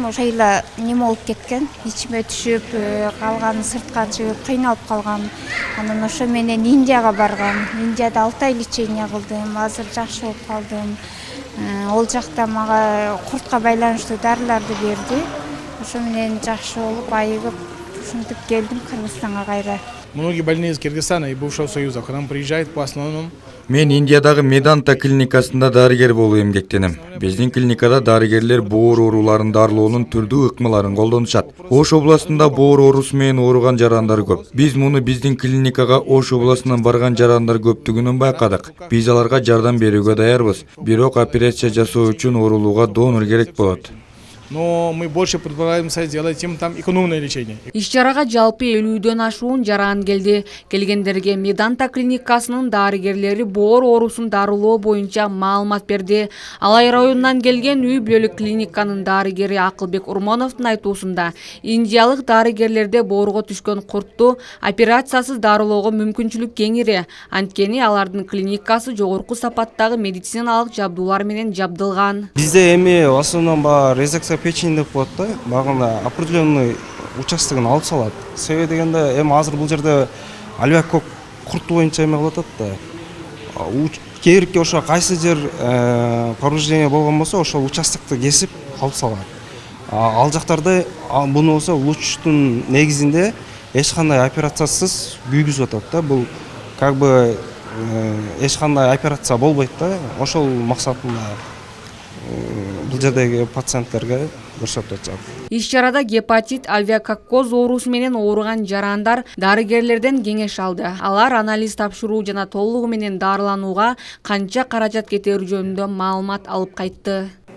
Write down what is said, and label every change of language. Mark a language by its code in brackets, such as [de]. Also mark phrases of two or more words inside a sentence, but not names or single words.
[ky] Ошо айла неме болуп кеткен, ичиме түшүп, калганы сыртка чыгып кыйналып калгам. Анан ошо менен Индияга баргам. Индияда 6 ай лечение кылдым. Азыр жакшы болуп калдым. Ол жакта мага куртка байланыштуу дарыларды берди. Ошо менен жакшы болуп, айыгып, ушинтип келдим Кыргызстанга кайра. [ru] Многие больные из Кыргызстана и бывшего Союза к нам приезжают по основному. [ky] Мен Индиядагы Меданта клиникасында дарыгер болуп эмгектенем. Биздин клиникада дарыгерлер боор ооруларын дарылоонун түрдүү ыкмаларын колдонушат. Ош областында боор оорусу менен ооруган жарандар көп. Биз муну биздин клиникага Ош областынан барган жарандар көптүгүнөн байкадык. Биз аларга жардам берүүгө даярбыз. Бирок операция жасоо үчүн оорулууга донор керек болот. [ru] Но мы больше предполагаемся сделать им там экономное лечение. [ky] Иш-чарага жалпы 50дөн ашуун жаран келди. Келгендерге Меданта клиникасынын дарыгерлери боор оорусун дарылоо боюнча маалымат берди. Алай районунан келген үй бүлөлүк клиниканын дарыгери Акылбек Урмоновдун айтуусунда, индиялык дарыгерлерде боорго түшкөн куртту операциясыз дарылоого мүмкүнчүлүк кеңири. Анткени алардын клиникасы жогорку сапаттагы медициналык жабдуулар менен жабдылган. Бизде эми [ru] в основном резекция печени [ky] деп коет да, багында [ru] определенный участогын [ky] алып салат. Себеби дегенде эми азыр бул жерде альвеокок курту боюнча эме кылып атат да. Кээбирки ошо кайсы жер повреждение болгон болсо, ошол участокты кесип алып салат. Ал жактарда буну болсо лучтун негизинде эч кандай операциясыз күйгүзүп атат да. Бул [ru] как бы [ky] эч кандай операция болбойт да. Ошол максатында бул жердеги пациенттерге көрсөтүп атат. Иш-чарада гепатит, альвеококкоз оорусу менен ооруган жарандар дарыгерлерден кеңеш алды. Алар анализ тапшыруу жана толугу менен дарыланууга канча каражат кетери жөнүндө маалымат алып кайтты.